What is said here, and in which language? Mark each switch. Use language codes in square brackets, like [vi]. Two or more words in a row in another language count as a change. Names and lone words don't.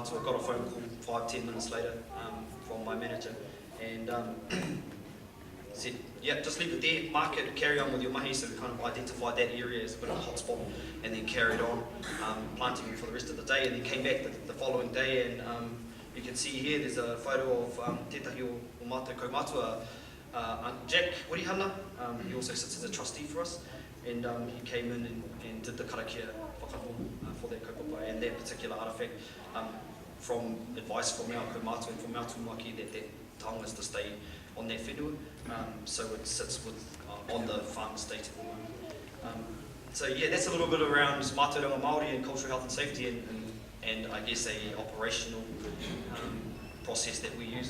[en] I got a phone call 5-10 minutes later from my manager, and said, yeah, just leave it there, mark it, carry on with your mahi. So we kind of identified that area as a bit of a hotspot, and then carried on planting for the rest of the day, and then came back the following day, and you can see here there's a photo of [mi] tētahi o mātou Kaumātua, [en] Jack Wirihana. He also sits as a trustee for us, and he came in and did the [mi] karakia whakatonu [en] for that kaupapa and that particular artefact, from advice from our Kaumātua and from our tūmaki that taonga is to stay on that whenua, so it sits with on the farm estate. So yeah, that's a little bit around mātauranga Māori and cultural health and safety, and I guess a operational process that we use.